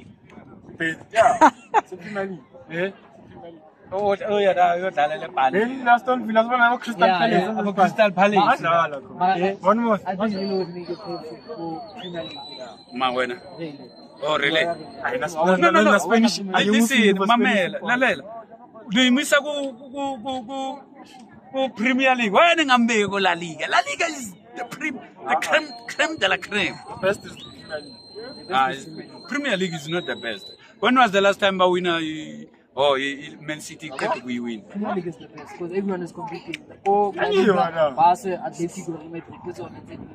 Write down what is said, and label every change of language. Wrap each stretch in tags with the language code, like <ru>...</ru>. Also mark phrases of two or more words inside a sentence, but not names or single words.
<en>Yeah, it's a Premier League. Eh? Oh yeah,</en> <zu>uyodlalela ebandli.</zu> <en>Then Aston Villa, I'm Crystal Palace. I'm Crystal Palace. One more. I think you would make it for Premier League.</en> <zu>Ma wena.</zu> <en>Really. Oh, really? No, Spanish. Listen,</en> <zu>mamela, lalela. Uyimisa ku Premier League.</zu> <en>Why</en> <zu>ngambeki ko</zu> <en>La Liga? La Liga is the</en> <fr>creme de la creme.</fr> <en>Best is Premier League is not the best. When was the last time a winner? Man City could we win? Premier League is the best because everyone is competing. Oh, you are now. Barca, Atletico, Real Madrid, this one, and then</en>